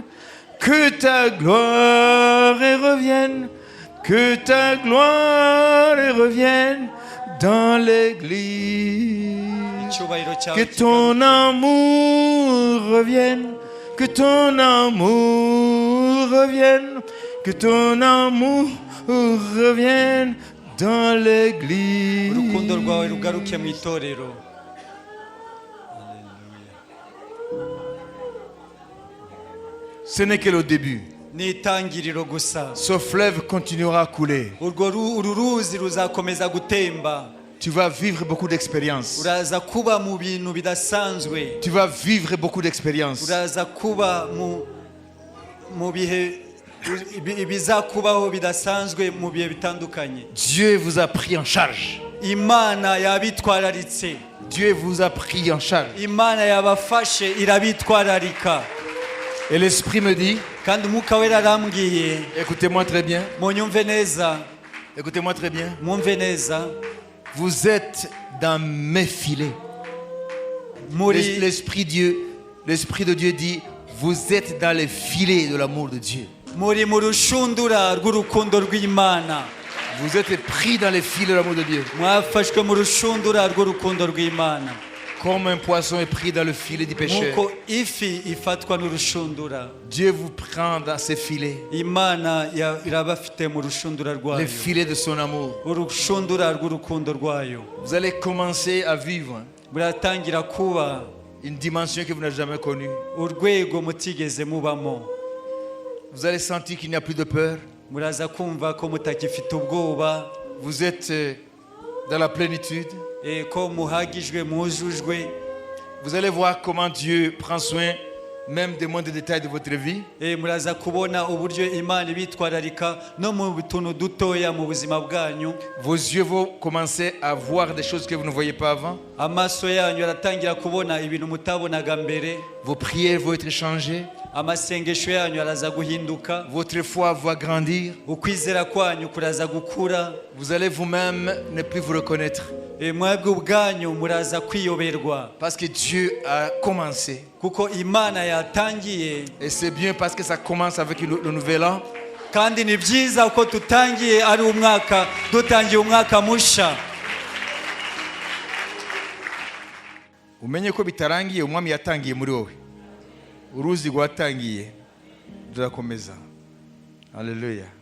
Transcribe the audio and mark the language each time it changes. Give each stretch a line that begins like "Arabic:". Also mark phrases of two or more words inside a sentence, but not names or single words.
French: Que ta gloire les revienne. Que ta gloire les revienne dans l'église.
Kinyarwanda: icyubahiro cyawe
French: Que ton amour revienne, que ton amour revienne, que ton amour revienne dans l'église.
Kinyarwanda: urukundo rwawe rugaruke mu itorero.
French: Ce n'est que le début.
Kinyarwanda: Ni itangiriro gusa.
French: Ce fleuve continuera à couler.
Kinyarwanda: uru ruzi ruzakomeza gutemba.
French: Tu vas vivre beaucoup d'expériences.
Kinyarwanda: Uraza kuba mu bintu bidasanzwe.
French: Tu vas vivre beaucoup d'expériences.
Kinyarwanda: Uraza kuba mu bihe bizakubaho bidasanzwe mu bihe bitandukanye.
French: Dieu vous a pris en charge.
Kinyarwanda: Imana yabitwararitse.
French: Dieu vous a pris en charge.
Kinyarwanda: Imana yabafashe irabitwararika.
French: Et l'Esprit me dit,
Kinyarwanda: kandi umwuka wera arambwiye,
French: écoutez-moi très bien,
Kinyarwanda: munyumve neza,
French: écoutez-moi très bien,
Kinyarwanda: mwumve neza,
French: vous êtes dans mes filets. L'Esprit de Dieu dit, vous êtes dans les filets de l'amour de Dieu.
Kinyarwanda: muri mu rushundura rw'urukundo rw'Imana.
French: Vous êtes pris dans les filets de l'amour de Dieu.
Kinyarwanda: Mwafashwe mu rushundura rw'urukundo rw'Imana.
French: Comme un poisson est pris dans le filet du pêcheur.
Kinyarwanda: Nkuko ifi ifatwa n'urushundura.
French: Dieu vous prend dans ses filets.
Kinyarwanda: Imana irabafite mu rushundura rwayo.
French: Les filets de son amour.
Kinyarwanda: Urushundura rw'urukundo rwayo.
French: Vous allez commencer à vivre
Kinyarwanda: muratangira kuba
French: une dimension que vous n'avez jamais connue.
Kinyarwanda: urwego mutigeze mubamo.
French: Vous allez sentir qu'il n'y a plus de peur.
Kinyarwanda: Muraza kumva ko mutakifite ubwoba.
French: Vous êtes dans la plénitude.
Kinyarwanda: Ko muhagijwe mujujwe.
French: Vous allez voir comment Dieu prend soin même des moindres détails de votre vie.
Kinyarwanda: Muraza kubona uburyo Imana ibitwararika no mu tuntu dutoya mu buzima bwanyu.
French: Vos yeux vont commencer à voir des choses que vous ne voyez pas avant.
Kinyarwanda: Amaso yanyu aratangira kubona ibintu mutabonaga mbere.
French: Vos prières vont être changées.
Kinyarwanda: Amasengesho yanyu araza guhinduka.
French: Votre foi va grandir.
Kinyarwanda: Ukwizera kwanyu kuraza gukura.
French: Vous allez vous-même ne plus vous reconnaître.
Kinyarwanda: Mwebwe ubwanyu muraza kwiyoberwa.
French: Parce que Dieu a commencé.
Kinyarwanda: Kuko Imana yatangiye.
French: Et c'est bien parce que ça commence avec le nouvel an.
Kinyarwanda: Kandi ni byiza uko tutangiye ari umwaka, dutangiye umwaka musha. Umenye ko bitarangiye umwami yatangiye muri wowe. Uruzi rwatangiye rurakomeza. Haleluya.